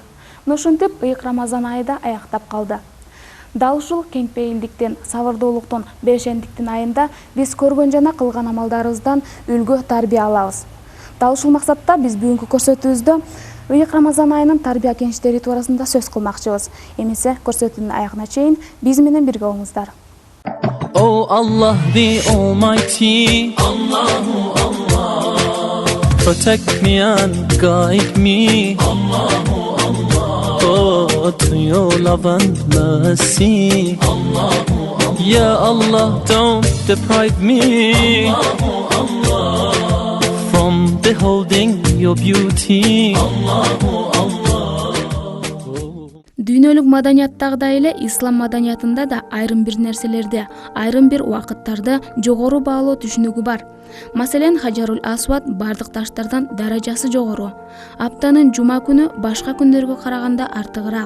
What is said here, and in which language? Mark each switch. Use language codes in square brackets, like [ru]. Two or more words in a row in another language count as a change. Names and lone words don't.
[ky] Ушинтип ыйык Рамазан айы да аяктап калды. Дал ушул кеңпейилдиктен, сабырдуулуктун, берешендиктин айында биз көргөн жана кылган амалдарыбыздан үлгү тарбия алабыз. Дал ушул максатта биз бүгүнкү көрсөтүүбүздө ыйык Рамазан айынын тарбия кеңештери туурасында сөз кылмакчыбыз. Эмесе көрсөтүүнүн аягына чейин биз менен бирге болуңуздар. [en] Oh Allah the Almighty, [ar] الله الله, [en] protect me and guide me, [ar] الله الله, [en] oh to your love and mercy, [ar] الله الله, يا الله [en] don't deprive me, [ar] الله الله, [en] from beholding your beauty, [ar] الله الله. [ky] Дүйнөлүк маданияттагыдай эле ислам маданиятында да айрым бир нерселерди, айрым бир убакыттарды жогору баалоо түшүнүгү бар. Маселен, Хажарул Асвад бардык таштардан даражасы жогору. Аптанын жума күнү башка күндөргө караганда артыгыраак.